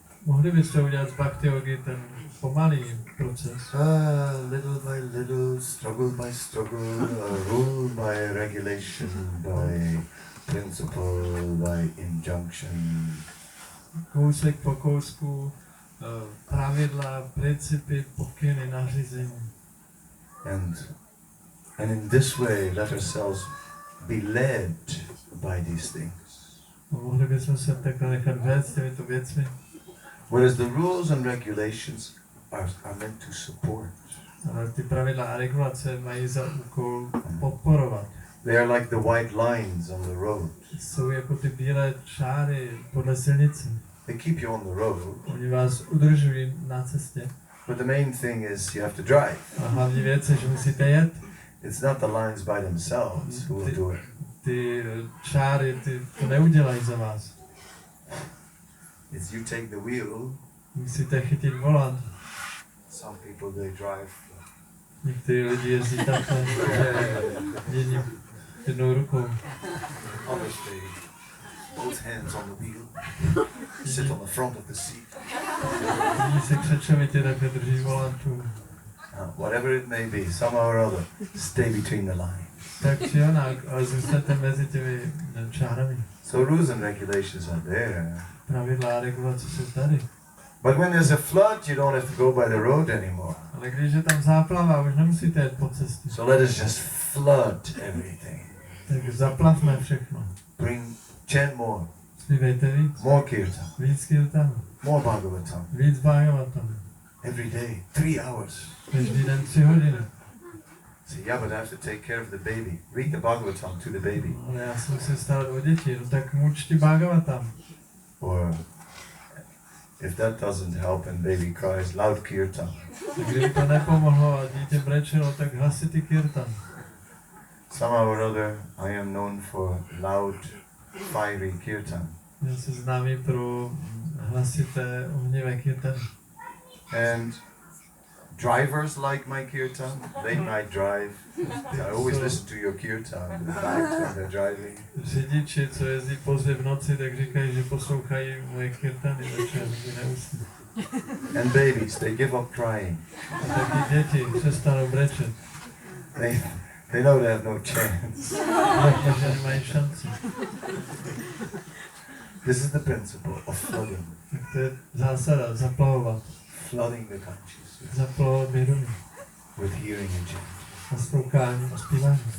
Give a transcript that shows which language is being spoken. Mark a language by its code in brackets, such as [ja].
[cs] Mohli byste udělat z Bhakti Yogi ten pomalý proces. [en] Little by little, struggle by struggle, rule by regulation, by principle, by injunction. [cs] Kousek po kousku, pravidla, principy, pokyny, nařízení. [en] And in this way let ourselves be led by these things. [cs] Mohli bychom se takhle nechat vést těmito věcmi. [en] Whereas the rules and regulations are meant to support. [cs] Ale ty pravidla a regulace mají za úkol podporovat. [en] They are like the white lines on the road. [cs] Jsou jako ty bílé čáry podle silnice. [en] They keep you on the road. [cs] Oni vás udržují na cestě. [en] But the main thing is you have to drive. [cs] A hlavní věc je, že musíte jet. [en] It's not the lines by themselves who will do it. [cs] Ty čáry, to neudělají za vás. [en] It's you take the wheel. [cs] Musíte chytit volant. [en] Some people they drive. [cs] Někteří lidi jezdí takhle, jednou rukou. [en] Others they both hands on the wheel. Sit on the front of the seat. [cs] Lidi se křečovitě takhle drží volantu. [en] Whatever it may be, somehow or other, stay between the lines. [cs] Tak či onak, ale zůstaňte mezi těmi čárami. [en] So rules and regulations are there. [cs] Pravidla a regulace jsou tady. [en] But when there's a flood, you don't have to go by the road anymore. [cs] Ale když je tam záplava, už nemusíte jet po cestě. [en] So let us just flood everything. [cs] Tak zaplavme všechno. [en] Chant more. [cs] Zpívejte víc. [en] More kirtan. [cs] Víc kirtanu. [en] More bhagavatam. [cs] Víc bhagavatam. [en] Every day, 3 hours. [cs] Každý den 3 hodiny. [en] Say, yeah, but I have to take care of the baby. Read the bhagavatam to the baby. [cs] Ale já se musím starat o děti, no tak mučti bhagavatam. [en] Or if that doesn't help and baby cries, loud kirtan. [cs] Tak kdyby to nepomohlo a dítě brečelo, tak hlasitý kirtan. [en] Somehow or other, I am known for loud, fiery kirtan. [cs] Já se známý pro hlasité ohnivé kirtany. [en] And drivers like my kirtan, late night drive. I always listen to your kirtan at night when they're driving. [cs] Řidiči, co jezdí pozdě v noci, tak říkají, že poslouchají moje kirtany večer, že neusne. [en] And babies, they give up crying. [cs] A taky děti přestanou brečet. [en] They know they have no chance. [cs] Takže nemají šanci. [en] This is the principle of flooding. [cs] Tak to je zásada, zaplavovat. [en] Flooding the consciousness [cs] Zaplavovat vědomí. [en] with hearing and chanting. [cs] Naslouchání a zpívání.